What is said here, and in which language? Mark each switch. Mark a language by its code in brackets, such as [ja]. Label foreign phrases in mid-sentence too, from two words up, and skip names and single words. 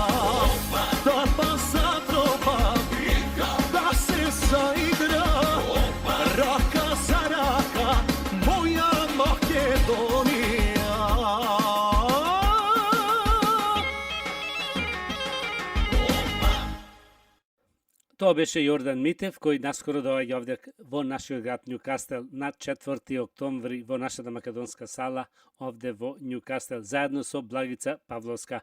[mk] Тапан се тропа, да се заигра, рака за рака, моја Македонија. Тоа беше Јордан Митев, кој наскоро доаѓа овде во нашиот град Њукастел на 4 октомври во нашата македонска сала овде во Њукастел, заедно со Благица Павловска.